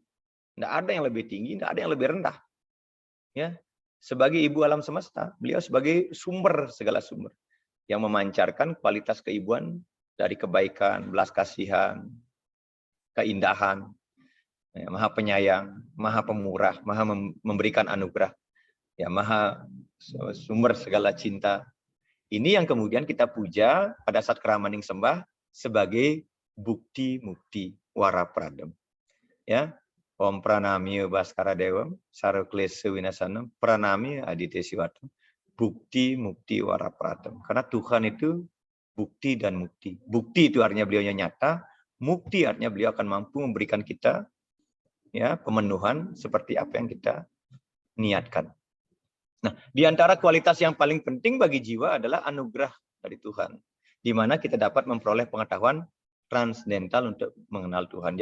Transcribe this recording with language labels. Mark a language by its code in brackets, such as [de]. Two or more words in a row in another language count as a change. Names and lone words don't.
[id] Tidak ada yang lebih tinggi, tidak ada yang lebih rendah. Ya, sebagai ibu alam semesta, beliau sebagai sumber segala sumber yang memancarkan kualitas keibuan dari kebaikan, belas kasihan, keindahan, ya, maha penyayang, maha pemurah, maha memberikan anugerah, ya maha sumber segala cinta. Ini yang kemudian kita puja pada saat [ban] keramaning sembah [id] sebagai [sa] bukti-mukti Warapradam. [id] Ya, [sa] Om Pranami Baskara Dewam, Saroklesa Winasanam, Pranami Aditya Siwatam, bukti-mukti Warapradam. [id] Karena Tuhan itu bukti dan mukti. Bukti itu artinya beliaunya nyata, mukti artinya beliau akan mampu memberikan kita ya pemenuhan seperti apa yang kita niatkan. Nah, di antara kualitas yang paling penting bagi jiwa adalah anugerah dari Tuhan, di mana kita dapat memperoleh pengetahuan transdental untuk mengenal Tuhan.